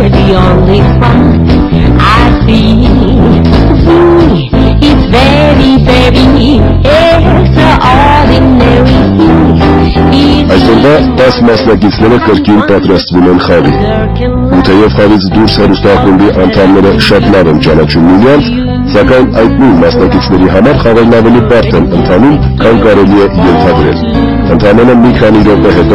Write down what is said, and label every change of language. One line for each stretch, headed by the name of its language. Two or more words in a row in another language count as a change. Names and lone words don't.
English: only fact I see. It's very, very extraordinary.
Armenian: Այսօրվա 10 մասնակիցները կրկին պատրաստվում են խաղի։ Ու թեև խաղից դուրս հեռուստաակումբի անդամները շատ լավ են ճանաչում միմյանց, սակայն այդ նույն մասնակիցների համար խաղերն ավելի բարդ են ընթանում, քան կարելի է ենթադրել։ Ընդամենը մի քանի րոպե հետո